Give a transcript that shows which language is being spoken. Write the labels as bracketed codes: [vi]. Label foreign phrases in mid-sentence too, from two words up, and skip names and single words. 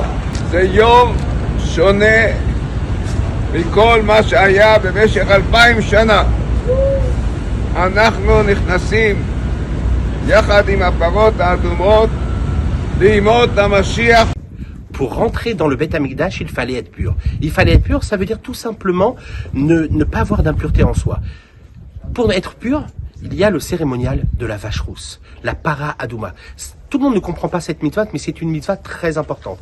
[he] זה יום שונה מכל מה שהיה במשך 2000 שנה. אנחנו נכנסים יחד עם הפרות האדומות לימות המשיח. [fr] Pour rentrer dans le Beth Amikdash, il fallait être pur. Il fallait être pur, ça veut dire tout simplement ne pas avoir d'impureté en soi. Pour être pur, il y a le cérémonial de la vache rousse, la [he] פרה אדומה. [fr] Tout le monde ne comprend pas cette mitzvah, mais c'est une mitzvah très importante.